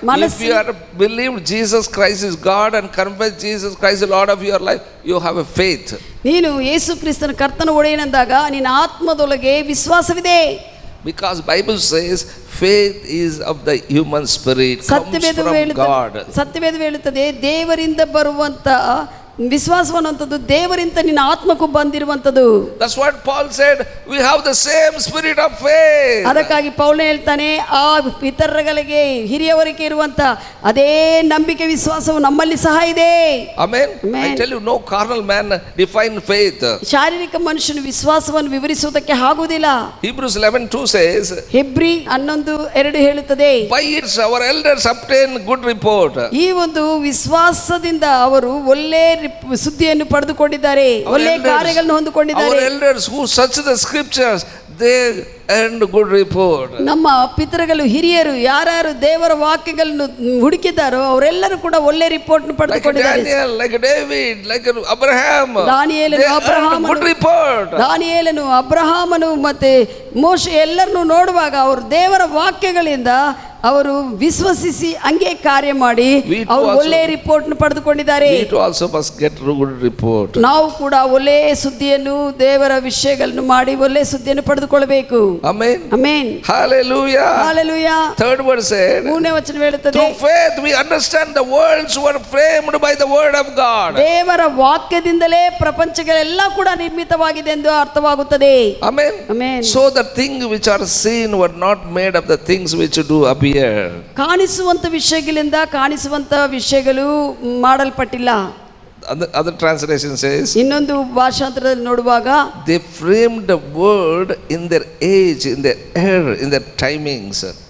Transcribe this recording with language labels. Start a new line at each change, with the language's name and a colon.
English: If you are believed Jesus Christ is God and confess Jesus Christ is Lord of your life, you have a faith.
Kannada: ನೀನು ಯೇಸು ಕ್ರಿಸ್ತನ ಕರ್ತನ ಒಡೆಯನೆಂದಾಗ ನಿನ್ನ ಆತ್ಮದೊಳಗೆ ವಿಶ್ವಾಸವಿದೆ.
English: Because Bible says faith is of the human spirit, comes from God.
Kannada: ಸತ್ಯವೇದ ಹೇಳುತ್ತದೆ ದೇವರಿಂದ ಬರುವಂತ ವಿಶ್ವಾಸವನ್ನು ಅಂತದ್ದು ದೇವರಿಂದ ನಿನ್ನ ಆತ್ಮಕ್ಕೂ ಬಂದಿರುವಂತದ್ದು.
English: That's what Paul said, we have the same spirit of faith.
Kannada: ಅದಕ್ಕಾಗಿ ಪೌಲನು ಹೇಳ್ತಾನೆ ಆ ಪಿತರಗಳಿಗೆ ಹಿರಿಯವರಿಗೆ ಇರುವಂತ ಅದೇ ನಂಬಿಕೆ ವಿಶ್ವಾಸವು ನಮ್ಮಲ್ಲಿ ಸಹ ಇದೆ.
English: Amen. I tell you, no carnal man define faith.
Kannada: ಶಾರೀರಿಕ ಮನುಷ್ಯನು ವಿಶ್ವಾಸವನ್ನು ವಿವರಿಸುವುದಕ್ಕೆ ಆಗುವುದಿಲ್ಲ.
English: Hebrews 11:2 says,
Kannada: ಹೆಬ್ರಿ 11:2 ಹೇಳುತ್ತದೆ,
English: by it our elders obtain good report.
Kannada: ಈ ಒಂದು ವಿಶ್ವಾಸದಿಂದ ಅವರು ಒಳ್ಳೆ ಸುದ್ದಿಯನ್ನು ಪಡೆದುಕೊಂಡಿದ್ದಾರೆ, ಒಳ್ಳೆಯ ಕಾರ್ಯಗಳನ್ನು ಹೊಂದಿಕೊಂಡಿದ್ದಾರೆ.
English: Our elders who search the scriptures, they earned good report.
Kannada: ನಮ್ಮ ಪಿತೃಗಳು ಹಿರಿಯರು ಯಾರು ದೇವರ ವಾಕ್ಯಗಳನ್ನು ಹುಡುಕಿದಾರೋ ಅವರೆಲ್ಲರೂ ಕೂಡ ಒಳ್ಳೆ ರಿಪೋರ್ಟ್ ಪಡೆದುಕೊಂಡಿದ್ದಾರೆ.
English: Like Daniel, like David, like Abraham,
Kannada: ದಾನಿಯೇಲನು, ಅಬ್ರಹಾಮನು,
English: good report.
Kannada: ದಾನಿಯೇಲನು, ಅಬ್ರಹಾಮನು ಮತ್ತೆ ಮೋಶೆ ಎಲ್ಲರನ್ನು ನೋಡುವಾಗ ಅವರು ದೇವರ ವಾಕ್ಯಗಳಿಂದ ಅವರು ವಿಶ್ವಸಿಸಿ ಹಂಗೆ ಕಾರ್ಯ ಮಾಡಿ ಅವರು ಒಳ್ಳೆ ರಿಪೋರ್ಟ್ ಪಡೆದುಕೊಂಡಿದ್ದಾರೆ.
English: We too also must get good report.
Kannada: ನಾವು ಕೂಡ ಒಳ್ಳೆ ಸುದ್ದಿಯನ್ನು ದೇವರ ವಿಷಯಗಳನ್ನು ಮಾಡಿ ಒಳ್ಳೆ ಸುದ್ದಿಯನ್ನು ಪಡೆದುಕೊಳ್ಳಬೇಕು.
English: Amen. Amen. Hallelujah. Hallelujah. Third word said,
Kannada: 3ನೇ ವಚನ ಹೇಳುತ್ತದೆ,
English: through faith we understand the worlds were framed by the word of God.
Kannada: ದೇವರ ವಾಕ್ಯದಿಂದಲೇ ಪ್ರಪಂಚಗಳೆಲ್ಲ ಕೂಡ ನಿರ್ಮಿತವಾಗಿದೆ ಎಂದು ಅರ್ಥವಾಗುತ್ತದೆ.
English: Amen. Amen. So the things which are seen were not made of the things which do appear.
Kannada: ಕಾಣಿಸುವಂತ ವಿಷಯಗಳಿಂದ ಕಾಣಿಸುವಂತ ವಿಷಯಗಳು ಮಾಡಲ್ಪಟ್ಟಿಲ್ಲ.
English: Other translation says,
Kannada: ಇನ್ನೊಂದು ಭಾಷಾಂತರದಲ್ಲಿ ನೋಡುವಾಗ
English: they framed the word in their age, in their era, in their timings.